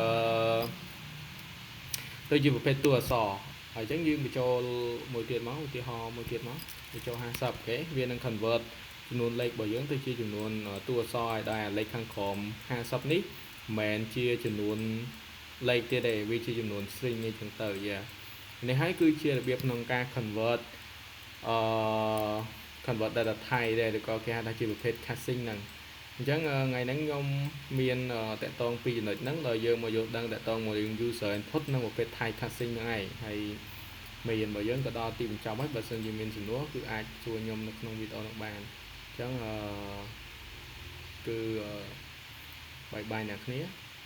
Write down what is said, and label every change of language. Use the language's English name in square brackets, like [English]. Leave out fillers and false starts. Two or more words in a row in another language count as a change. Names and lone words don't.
[Khmer] តួអក្សរហើយអញ្ចឹងយើងបញ្ចូលមួយទៀតមកឧទាហរណ៍មួយទៀតមកបញ្ចូល50អូខេវានឹង convert ចំនួនលេខរបស់យើងទៅជាចំនួនតួអក្សរឲ្យដែរលេខខាងក្រោម50នេះមិនមែនជាចំនួនលេខទៀតទេវាជាចំនួន string នេះចឹងទៅនេះហើយគឺជារបៀបក្នុងការ convert [English] convert data type [Khmer] ដែរឬក៏គេហៅថាជាប្រភេទ casting ហ្នឹងអញ្ចឹងថ្ងៃហ្នឹងខ្ញុំមានតាក់ទងពីចំណុចហ្នឹងដល់យើងមកយល់ដឹងតាក់ទងមួយ [English] user input [Khmer] និងប្រភេទ [English] type casting [Khmer] ហ្នឹងឯងហើយមេរៀនរបស់យើងក៏ដល់ទីបញ្ចប់ហើយបើសិនជាមានសំណួរគឺអាចសួរខ្ញុំនៅក្នុងវីដេអូនោះបានអញ្ចឹងគឺបាយអ្នកគ្នា